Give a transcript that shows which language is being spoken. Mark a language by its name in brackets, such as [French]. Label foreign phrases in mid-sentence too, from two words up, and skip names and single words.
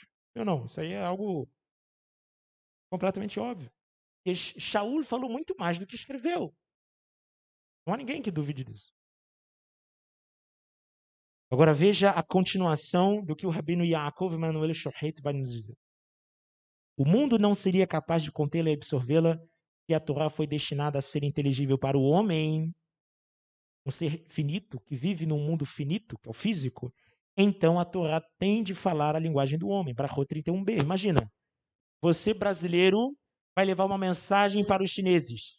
[Portuguese] Não, isso aí é algo completamente óbvio. E Shaul falou muito mais do que escreveu. Não há ninguém que duvide disso. Agora veja a continuação do que o Rabino Yaakov Emanuel Shohet vai nos dizer. O mundo não seria capaz de contê-la e absorvê-la se a Torá foi destinada a ser inteligível para o homem, um ser finito, que vive num mundo finito, que é o físico. Então a Torá tem de falar a linguagem do homem. Brachot 31b. Imagina, você brasileiro vai levar uma mensagem para os chineses.